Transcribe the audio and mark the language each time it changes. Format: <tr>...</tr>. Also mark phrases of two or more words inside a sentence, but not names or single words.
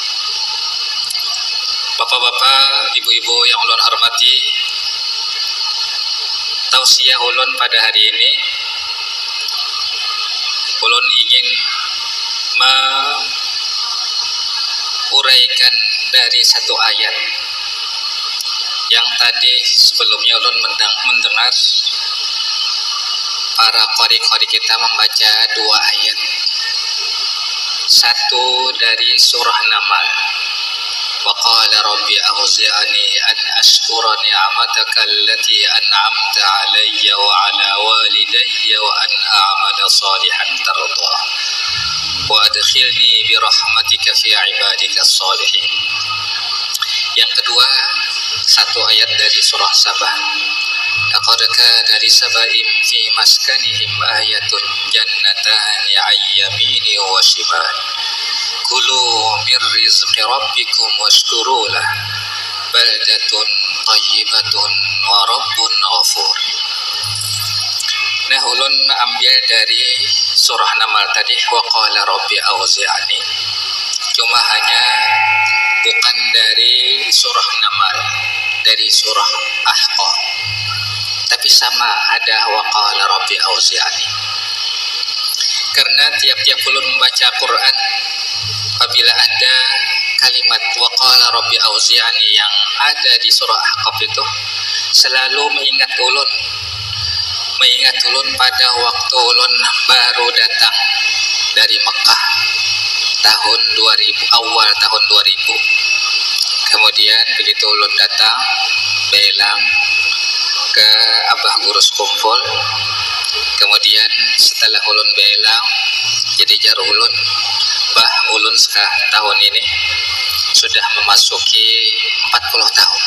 <id>Bapak-bapak, ibu-ibu yang ulun hormati, tausiah ulun pada hari ini, ulun ingin uraikan dari satu ayat yang tadi sebelumnya ulun mendengar para qari-qari kita membaca dua ayat. Satu dari surah Namal,</id> <ar>وقال رب أوزعني أن أشكر نعمتك التي أنعمت علي وعلى والدي وأن أعمل صالحا ترضاه وأدخلني برحمتك في عبادك الصالحين.</ar> <id>Yang kedua, satu ayat dari surah Sabah,</id> <ar>لقد كان لسبإ في مسكنهم آية جنتان عن يمين وشمال كلوا من رزق ربكم واشكروا له بلدة طيبة ورب غفور.</ar> <id>Nah, ulun ambil dari surah Namal tadi,</id> <ar>وقال رب أوزعني,</ar> <id>cuma hanya bukan dari surah Namal, dari surah Ahqaf, tapi sama ada</id> <ar>وقال رب أوزعني.</ar> <id>Karena tiap-tiap ulun membaca Quran, apabila ada kalimat</id> <ar>وقال رب أوزعني</ar> <id>yang ada di surah Ahqaf itu selalu mengingat ulun pada waktu ulun baru datang dari Mekah tahun 2000, awal tahun 2000.</id> <bjn>Kemudian begitu ulun datang belang ke Abah Gurus Kumpul, kemudian setelah ulun belang jadi jar ulun, bah ulun tahun ini sudah memasuki 40 tahun.</bjn>